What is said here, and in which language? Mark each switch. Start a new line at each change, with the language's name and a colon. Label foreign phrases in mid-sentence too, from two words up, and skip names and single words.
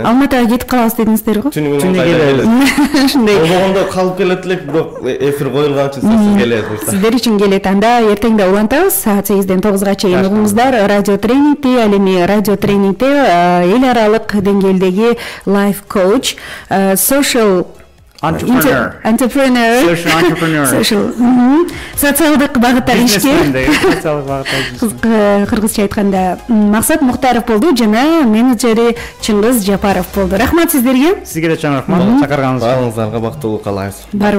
Kyrgyz: Алматыга кетип калабыз дедиңиздер го. Түнү менен келебиз. Ошондой. Болгондо калып келет элек, бирок эфир коюлган үчүн сиз келет буюрса. Сиздер үчүн келет. Анда эртең да улантабыз. Саат 8-ден 9-га чейин угуңуздар. Радио тренингти, ал эми радио тренингте эл аралык деңгээлдеги
English: life coach, social
Kyrgyz: entrepreneur, социалдык багыттагы ишкер, кыргызча айтканда Максат Муктаров болду жана менеджери Чыңгыз Жапаров болду. Рахмат сиздерге. Сизге да чоң рахмат чакырганыңыз үчүн. Баарыңыздарга бактылуу каалайбыз.